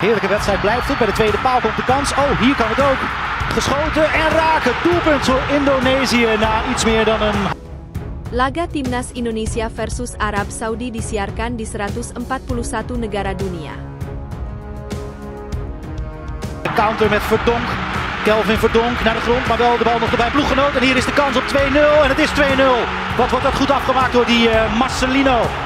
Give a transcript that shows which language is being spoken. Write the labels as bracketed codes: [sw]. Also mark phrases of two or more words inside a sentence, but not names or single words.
[nl] Heerlijke wedstrijd blijft het. Bij de tweede paal komt de kans. Oh, hier kan het ook. Geschoten en raken. Doelpunt voor Indonesië na iets meer dan een... [id] Laga Timnas Indonesia versus Arab Saudi disiarkan di 141 negara dunia. [nl] Counter met Verdonk. Kelvin Verdonk naar de grond, maar wel de bal nog erbij. Ploeggenoot en hier is de kans op 2-0 en het is 2-0. Wat wordt dat goed afgemaakt door die Marcelino.